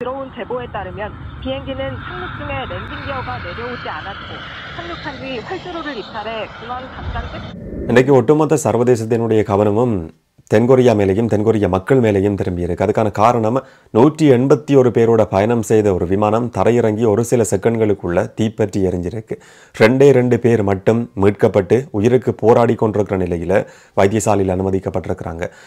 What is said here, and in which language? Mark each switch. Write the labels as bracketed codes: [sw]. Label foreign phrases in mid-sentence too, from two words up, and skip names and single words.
[ko] 들어온 제보에 따르면 비행기는 착륙 중에 랜딩 기어가 내려오지 않았고 착륙한 뒤 활주로를 이탈해 공항 담당자 [ta] இன்றைக்கு ஒட்டுமொத்த சர்வதேசத்தினுடைய கவனமும் தென்கொரியா மேலேயும் தென்கொரிய மக்கள் மேலேயும் திரும்பியிருக்கு. அதுக்கான காரணம் 181 பேரோட பயணம் செய்த ஒரு விமானம் தரையிறங்கி ஒரு சில செகண்ட்களுக்குள்ள தீப்பற்றி எரிஞ்சிருக்கு. 2 பேர் மட்டும் மீட்கப்பட்டு உயிருக்கு போராடி கொண்டிருக்கிற நிலையில் வைத்தியசாலையில் அனுமதிக்கப்பட்டிருக்கிறாங்க.